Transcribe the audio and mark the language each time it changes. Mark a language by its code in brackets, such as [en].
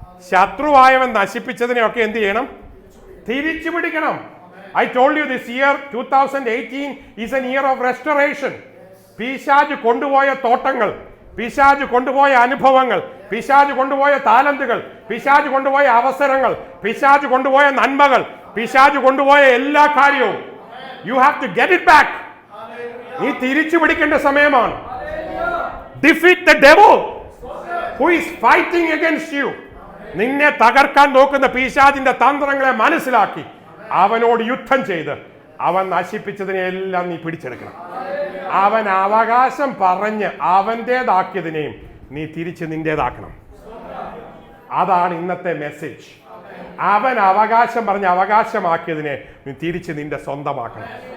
[ml] ശത്രുവായവൻ നശിപ്പിച്ചതിനെയൊക്കെ എന്ത് ചെയ്യണം? തിരിച്ചു പിടിക്കണം. [en] I told you this year 2018 is an year of restoration. [ml] പിശാച് കൊണ്ടുപോയ തോട്ടങ്ങൾ, പിശാച് കൊണ്ടുപോയ അനുഭവങ്ങൾ, പിശാച് കൊണ്ടുപോയ താലന്തുകൾ, പിശാച് കൊണ്ടുപോയ അവസരങ്ങൾ, പിശാച് കൊണ്ടുപോയ നന്മകൾ, പിശാച് കൊണ്ടുപോയ എല്ലാ കാര്യവും [en] you have to get it back. [ml] നീ തിരിച്ചു പിടിക്കേണ്ട സമയമാണ്. [en] Defeat the devil who is fighting against you. [ml] നിന്നെ തകർക്കാൻ നോക്കുന്ന പിശാചിന്റെ തന്ത്രങ്ങളെ മനസ്സിലാക്കി അവനോട് യുദ്ധം ചെയ്ത് അവൻ നശിപ്പിച്ചതിനെല്ലാം നീ പിടിച്ചെടുക്കണം. അവൻ അവകാശം പറഞ്ഞ് അവൻ്റേതാക്കിയതിനെയും നീ തിരിച്ച് നിന്റേതാക്കണം. അതാണ് ഇന്നത്തെ മെസ്സേജ്. അവൻ അവകാശം പറഞ്ഞ് അവകാശമാക്കിയതിനെ നീ തിരിച്ച് നിന്റെ സ്വന്തമാക്കണം.